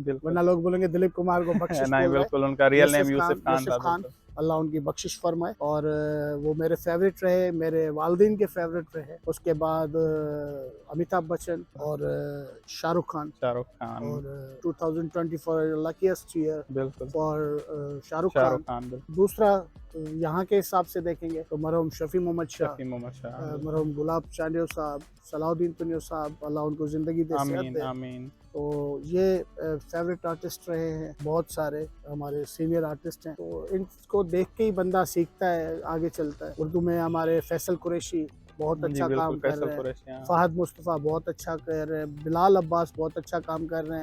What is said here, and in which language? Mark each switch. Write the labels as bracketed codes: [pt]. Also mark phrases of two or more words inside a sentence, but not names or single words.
[hi] बिल्कुल। वरना लोग बोलेंगे दिलीप कुमार को बख्शिश नहीं, बोल रहे बिल्कुल, उनका हैं। रियल नेम यूसुफ खान यूसुफ था, खान, बिल्कुल। अल्लाह उनकी बख्शिश फरमाए। और वो मेरे फेवरेट रहे, मेरे वालिदैन के फेवरेट रहे। उसके बाद अमिताभ बच्चन और शाहरुख खान। शाहरुख खान, [en] और 2024 luckiest year [hi] बिल्कुल। [en] फॉर शाहरुख [hi] शाहरुख खान। खान, बिल्कुल। दूसरा यहाँ के हिसाब से देखेंगे तो मरहूम शफी मोहम्मद शाह, शफ़ी मोहम्मद शाह, बिल्कुल। मरहूम गुलाब चांडियो साहब, सलाउद्दीन पन्नियो साहब, अल्लाह उनको ज़िंदगी दे, सेहत आमीन, दे। आमीन। तो ये फेवरेट आर्टिस्ट रहे हैं। बहुत सारे हमारे [en] senior artist [hi] हैं, तो इनको देख के ही बंदा सीखता है, आगे चलता है। उर्दू में हमारे फैसल कुरैशी बहुत जी, अच्छा बिल्कुल, काम कर फैसल रहे हैं, कुरैशी, हाँ। फहद मुस्तफ़ा बहुत अच्छा कर रहे हैं, बिलाल अब्बास बहुत अच्छा काम कर रहे हैं।